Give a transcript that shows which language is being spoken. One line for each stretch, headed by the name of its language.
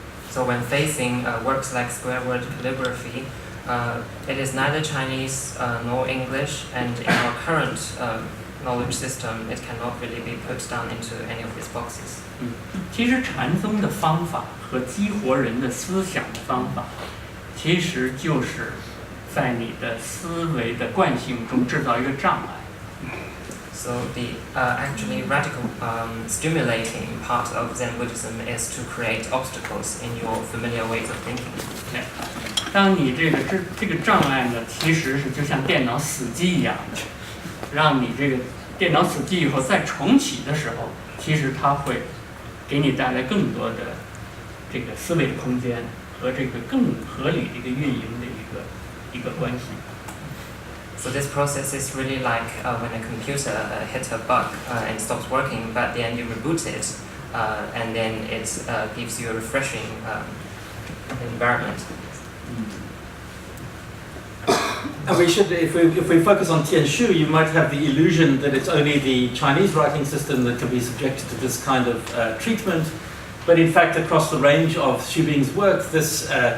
English: So when facing works like square word calligraphy, it is neither Chinese nor English, and in our current knowledge system, it cannot really be put down into any of these boxes.
Chinese: 其实禅宗的方法和激活人的思想的方法，其实就是在你的思维的惯性中制造一个障碍。
English: So the actually radical stimulating part of Zen Buddhism is to create obstacles in your familiar ways of thinking.
Chinese: 当你这个障碍呢，其实是就像电脑死机一样的，让你这个电脑死机以后再重启的时候，其实它会给你带来更多的这个思维的空间和这个更合理的一个运营的一个关系。
English: So this process is really like when a computer hits a bug and stops working, but then you reboot it, and then it gives you a refreshing environment. And we should, if we focus on Tianshu, you might have the illusion that it's only the Chinese writing system that can be subjected to this kind of treatment, but in fact across the range of Xu Bing's work, this